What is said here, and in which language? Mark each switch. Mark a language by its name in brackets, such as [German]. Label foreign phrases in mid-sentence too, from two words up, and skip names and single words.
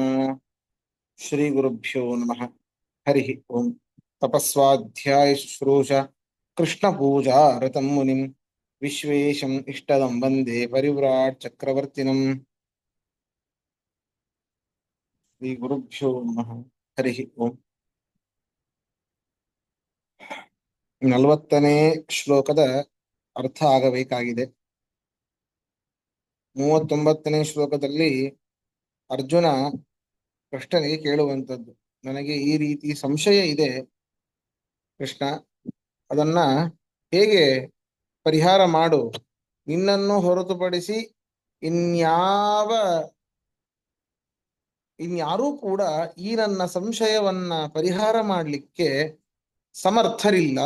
[Sanskrit] श्रीगुरुभ्यो नमः। हरिः ओम्। तपस्वाध्याय शुश्रूष कृष्णपूजा रतं मुनिं विश्वेशम् इष्टदं वन्दे परिव्राट् चक्रवर्तिनम्। श्रीगुरुभ्यो नमः। हरिः ओम्। [Kannada] 40ನೇ ಶ್ಲೋಕದ ಅರ್ಥ ಆಗಬೇಕಾಗಿದೆ. 39ನೇ ಶ್ಲೋಕದಲ್ಲಿ ಅರ್ಜುನ ಕೃಷ್ಣನಿಗೆ ಕೇಳುವಂಥದ್ದು, ನನಗೆ ಈ ರೀತಿ ಸಂಶಯ ಇದೆ ಕೃಷ್ಣ, ಅದನ್ನ ಹೇಗೆ ಪರಿಹಾರ ಮಾಡು, ನಿನ್ನನ್ನು ಹೊರತುಪಡಿಸಿ ಇನ್ಯಾವ ಇನ್ಯಾರೂ ಕೂಡ ಈ ನನ್ನ ಸಂಶಯವನ್ನ ಪರಿಹಾರ ಮಾಡಲಿಕ್ಕೆ ಸಮರ್ಥರಿಲ್ಲ.